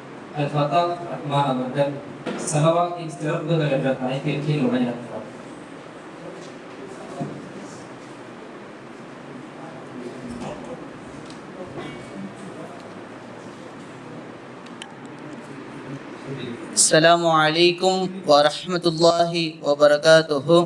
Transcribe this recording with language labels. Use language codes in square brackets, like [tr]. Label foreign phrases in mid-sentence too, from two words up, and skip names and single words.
[ta] Al-Fatah Rahman அவர்கள் ஸலவாத்தின் சிறப்புகள் என்ற தலைப்பின் கீழ் உரையாற்றுவார். [ar] السلام عليكم ورحمة الله وبركاته.